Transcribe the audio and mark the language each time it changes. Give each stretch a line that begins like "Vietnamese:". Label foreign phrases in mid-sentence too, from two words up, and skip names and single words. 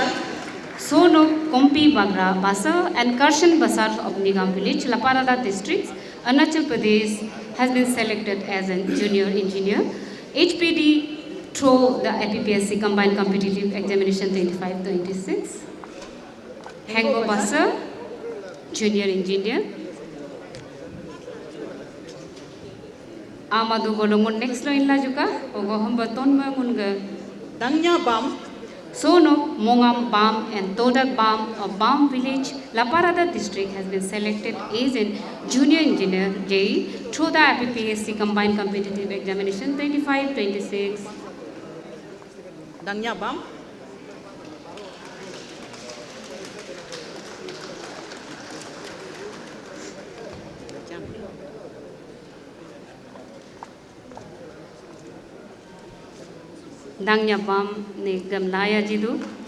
English: Sono, Kompi Bagra Basar and Karshan Basar of Nigam village, La Parada districts, Arunachal Pradesh has been selected as a junior engineer HPD through the APPSC Combined Competitive Examination 25-26. Hengo Basar, junior engineer. Amadu Golomon next line la juga, Ogoham Baton Munga. Dangnya Bam. Sono, Mongam Bam and Todak Bam of Bam village, La Parada district has been selected as a junior engineer JE through the APPSC Combined Competitive Examination 25-26. Dangnya Bam. Dangnya Bam ne Gamlaya Jidu.